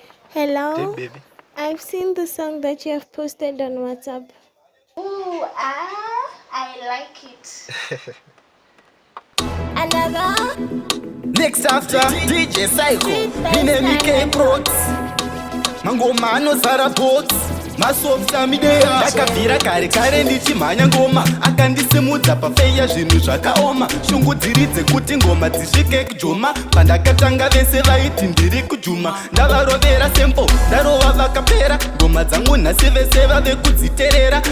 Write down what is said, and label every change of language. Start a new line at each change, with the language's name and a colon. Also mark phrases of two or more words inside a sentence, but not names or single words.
English: Hello? Hey, baby. I've seen the song that you have posted on WhatsApp. Ooh, ah, I like it. Another Next after D J Psycho, Sweet Mine Bass M K Island.
Shona: Prox. Mangoma anozara box. Masofta midea. Ndakabvira kare kare ndichimhanya ngoma. Akandisimudza pafeya zvinhu zvakaoma. Shungu dziri dzekuti ngoma dzisvike kujoma. Pandakatanga vese vaiti ndiri kujuma. Ndavarovera sempo, ndarova vakapera. Ngoma dzangu nhasi vese vave kudziterera.